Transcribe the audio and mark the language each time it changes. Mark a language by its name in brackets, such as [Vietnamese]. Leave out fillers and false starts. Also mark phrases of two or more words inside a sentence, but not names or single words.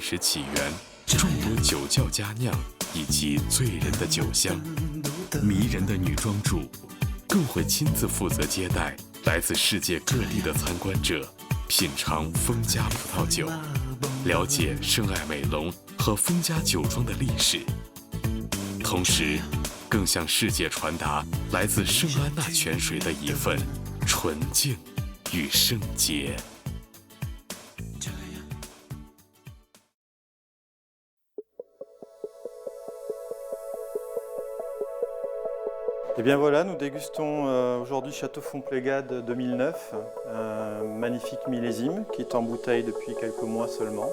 [Chinese] 史起源、众多酒窖佳酿以及醉人的酒香、迷人的女庄主，更会亲自负责接待来自世界各地的参观者，品尝封家葡萄酒，了解圣艾美隆和封家酒庄的历史，同时更向世界传达来自圣安娜泉水的一份纯净与圣洁。 [French] Et bien voilà, nous dégustons aujourd'hui Château Fontplégade 2009, un magnifique millésime qui est en bouteille depuis quelques mois seulement.